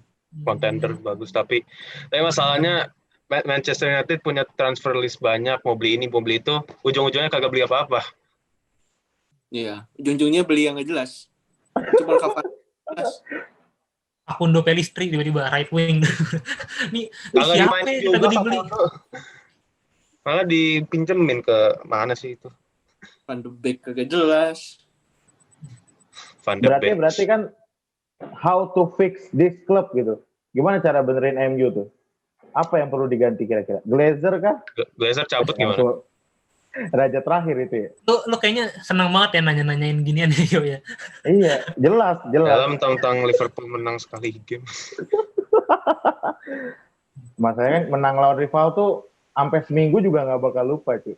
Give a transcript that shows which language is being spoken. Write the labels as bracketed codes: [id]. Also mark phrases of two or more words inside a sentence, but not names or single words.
[id] Contender bagus, tapi masalahnya Manchester United punya [en] transfer list [id] banyak, mau beli ini mau beli itu, ujung-ujungnya kagak beli apa-apa. Iya, ujung-ujungnya beli yang nggak jelas. Cuma Cavani jelas. Facundo Pellistri tiba-tiba [en] right wing. [id] Nih Kagak siapa dimainin yang juga kagak dibeli? Malah dipinjemin ke mana sih itu? Van de Beek kagak jelas. Van de Beek. Berarti kan [en] how to fix this club [id] gitu. Gimana cara benerin MU tuh? Apa yang perlu diganti kira-kira? Glazer kah? Glazer cabut gimana? Raja terakhir itu ya. Lu kayaknya senang banget ya nanya-nanyain ginian ya, ya. Iya, jelas. Dalam tentang Liverpool menang sekali game. Masalahnya menang lawan rival tuh sampai seminggu juga nggak bakal lupa cuy.